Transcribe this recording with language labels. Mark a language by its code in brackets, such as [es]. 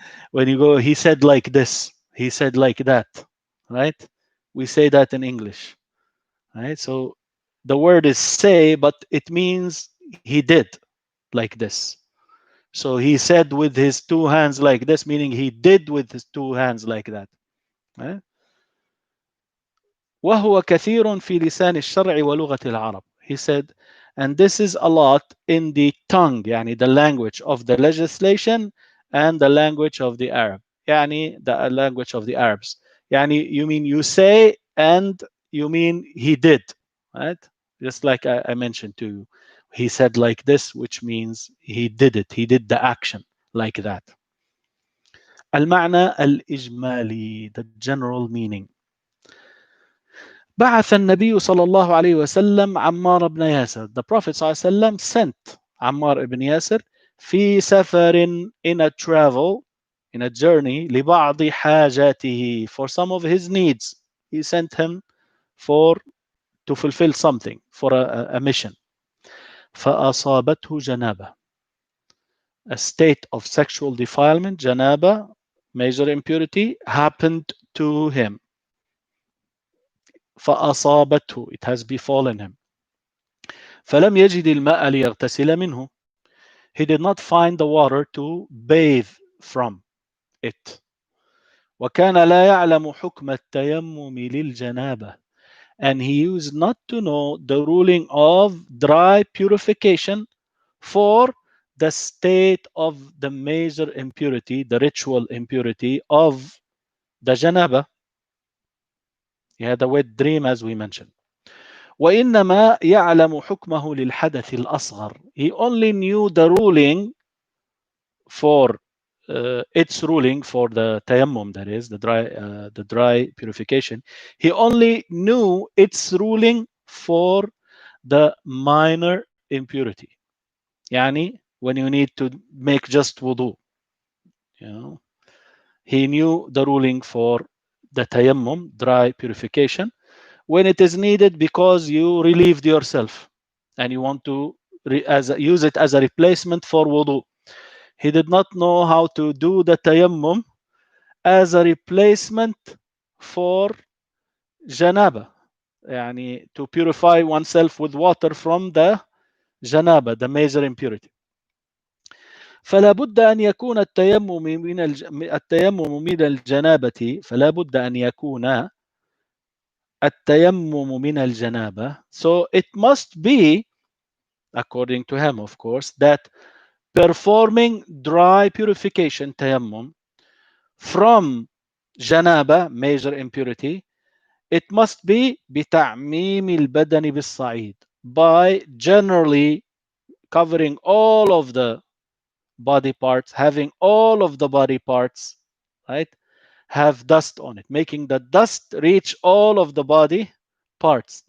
[en] When you go, he said like this, he said like that, right? We say that in English, right? So the word is say, but it means he did like this. So he said with his two hands like this, meaning he did with his two hands like that. Right? [ar] وهو كثير في لسان الشرع ولغة العرب. [en] He said, and this is a lot in the tongue, يعني the language of the legislation and the language of the Arab. يعني the language of the Arabs. يعني you mean you say and you mean he did, right? Just like I mentioned to you. He said like this, which means he did it. He did the action like that. [ar] المعنى الإجمالي, [en] the general meaning. [ar] بعث النبي صلى الله عليه وسلم عمار بن ياسر. [en] The Prophet [ar] صلى الله عليه وسلم [en] sent عمار بن ياسر [ar] في سفر, [en] in a travel, in a journey, [ar] لبعض حاجاته, [en] for some of his needs. He sent him for to fulfill something, for a mission. [ar] فأصابته جنابة, [en] a state of sexual defilement, janaba, major impurity, happened to him. فأصابته, it has befallen him. [ar] فلم يجد الماء ليغتسل منه. [en] He did not find the water to bathe from it. [ar] وكان لا يعلم حكم التيمم للجنابة. [en] And he used not to know the ruling of dry purification for the state of the major impurity, the ritual impurity of the janaba. He had a wet dream, as we mentioned. [ar] وإنما يعلم حكمه للحدث الأصغر. [en] He only knew the ruling for its ruling for the tayammum, that is the dry purification. He only knew its ruling for the minor impurity. يعني when you need to make just wudu, you know, he knew the ruling for the tayammum, dry purification, when it is needed because you relieved yourself and you want to use it as a replacement for wudu. He did not know how to do the tayammum as a replacement for janaba, يعني to purify oneself with water from the janaba, the major impurity. [ar] فلا بد أن يكون التيمم من الجنابة فلا بد أن يكون التيمم من الجنابة. [en] So it must be, according to him, of course, that performing dry purification tayammum from janaba, major impurity, it must be [ar] بتعميم البدن بالصعيد, [en] by generally covering all of the body parts, having all of the body parts, right, have dust on it, making the dust reach all of the body parts.